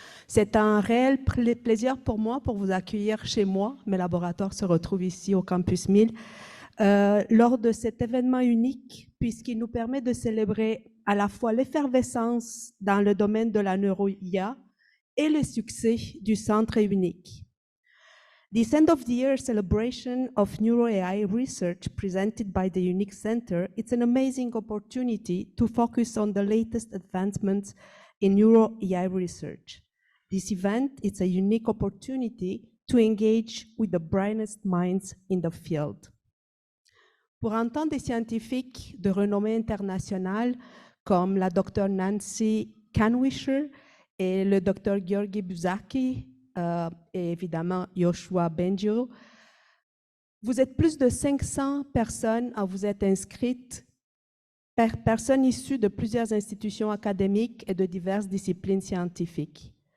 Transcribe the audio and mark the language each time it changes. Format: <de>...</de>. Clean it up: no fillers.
<fr>C'est un réel plaisir pour moi pour vous accueillir chez moi. Mes laboratoires se retrouvent ici au campus 1000 lors de cet événement unique puisqu'il nous permet de célébrer à la fois l'effervescence dans le domaine de la neuro-IA et le succès du centre unique.</fr> <en>This end-of-the-year celebration of Neuro-AI research presented by the Unique Center, it's an amazing opportunity to focus on the latest advancements in Neuro-AI research. This event is a unique opportunity to engage with the brightest minds in the field.</en> <fr>Pour entendre des scientifiques de renommée internationale comme la Dr. Nancy Kenwisher et le Dr. Georgi Buzaki, et évidemment Yoshua Bengio. Vous êtes plus de 500 personnes à vous être inscrites, personnes issues de plusieurs institutions académiques et de diverses disciplines scientifiques.</fr>